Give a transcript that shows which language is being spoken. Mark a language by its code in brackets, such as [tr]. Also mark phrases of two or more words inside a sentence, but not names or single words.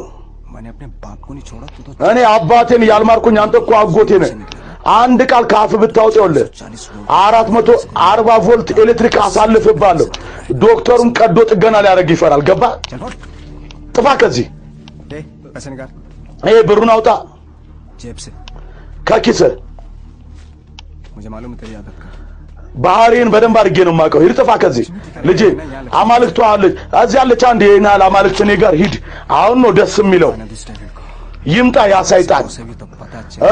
[hi] मैंने अपने बाप को नहीं छोड़ा तू तो [am] እኔ አባቴን ያልማርኩኝ አንተ እኮ አጎቴ ነህ አንድ ቃል ካፍ ብታውጣውልህ 440 ቮልት ኤሌክትሪክ አሳልፍባለሁ ዶክተሩም ቀዶ ጥገና ሊያደርግ ይፈራል ገባ ጥፋ ከዚህ [hi] दे पैसे निकाल [am] ይሄ ብሩን አውጣ [hi] जेब से [am] ከኪስ [hi] मुझे मालूम है तेरी आदत का [am] ባህሪን በደንብ አድርጌ ነው የማውቀው ሂድ ጥፋ ከዚህ ልጄ አማልክቷ አለች እዚህ አለች አንዴ ይናል አማልክት እኔ ጋር ሂድ አሁን ነው ደስ የሚለው [hi] मैंने दूसरे को [am] ይምጣ ያ ሰይጣን [hi] उसे भी तो पता चल